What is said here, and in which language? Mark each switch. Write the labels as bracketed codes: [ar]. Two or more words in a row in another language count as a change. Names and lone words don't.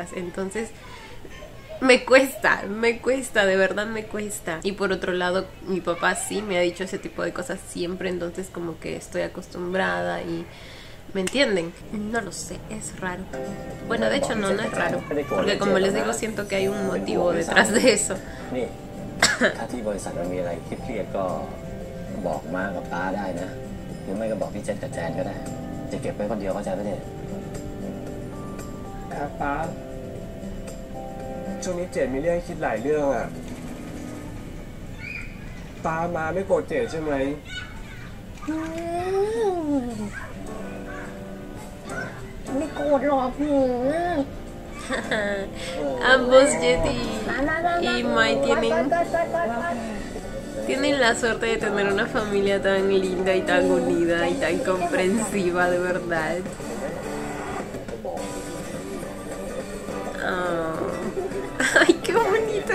[es] Entonces me cuesta, de verdad me cuesta. Y por otro lado, mi papá sí me ha dicho ese tipo de cosas siempre, entonces como que estoy acostumbrada y... ¿Me entienden? No lo sé, es raro. Bueno, de hecho no es raro, porque como les digo, siento que hay un motivo detrás de eso. [th] นี่ ถ้าที่บริษัทมันมีอะไรเครียดๆก็บอกมากับป้าได้นะหรือไม่ก็บอกพี่เจษกับแจนก็ได้จะเก็บไว้คนเดียวเข้าใจไหมเนี่ย ครับป้าช่วงนี้เจดมีเรื่องให้คิดหลายเรื่องอ่ะป้ามาไม่โกรธเจดใช่ไหม ไม่โกรธหรอกหนู [es] Ambos Jetty y Mai tienen la suerte de tener una familia tan linda y tan unida y tan comprensiva, de verdad. Ay, qué bonito.